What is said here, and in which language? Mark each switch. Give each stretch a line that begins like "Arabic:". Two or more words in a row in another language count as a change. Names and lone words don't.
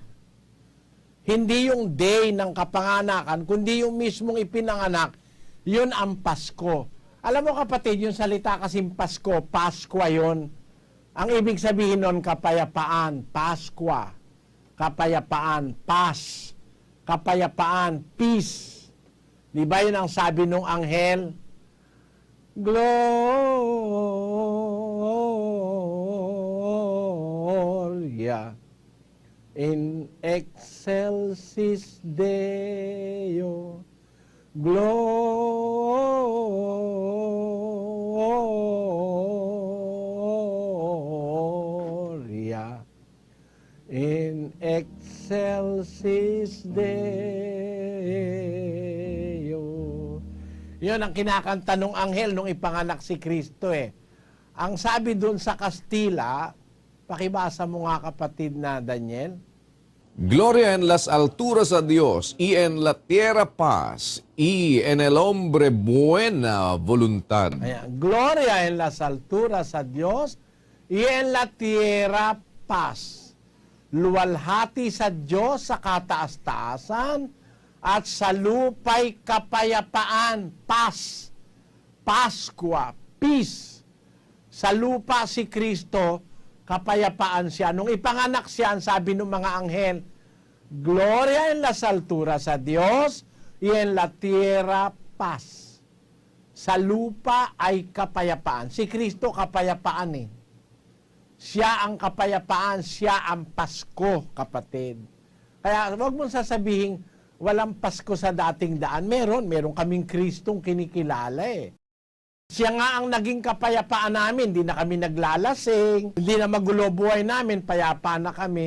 Filipino: Hindi yung day ng kapanganakan, kundi yung mismong ipinanganak, yun ang Pasko. Alam mo, kapatid, yung salita kasing Pasko, Paskwa yun. Ang ibig sabihin nun, kapayapaan, Paskwa. Kapayapaan, Pas. Kapayapaan, peace. Di ba yun ang sabi nung anghel?
Latin: Gloria in excelsis Deo, Gloria in excelsis Deo.
Filipino: Yun ang kinakanta nung anghel nung ipanganak si Kristo eh. Ang sabi dun sa Kastila, pakibasa mo nga, kapatid na Daniel.
Spanish: Gloria en las alturas a Dios y en la tierra paz y en el hombre buena voluntad. Ayan. Gloria en las alturas a Dios y en la tierra paz.
Filipino: Luwalhati sa Diyos sa kataas-taasan at sa lupay kapayapaan. Paz. Paskwa. Peace. Sa lupa si Kristo, kapayapaan siya. Nung ipanganak siya, ang sabi ng mga anghel,
Spanish: Gloria en las alturas a Dios y en la tierra paz.
Filipino: Sa lupa ay kapayapaan. Si Kristo kapayapaan eh. Siya ang kapayapaan, siya ang Pasko, kapatid. Kaya wag mong sasabihin, walang Pasko sa dating daan. Meron kaming Kristong kinikilala eh. Siya nga ang naging kapayapaan namin, hindi na kami naglalasing, hindi na magulo buhay namin, payapa na kami.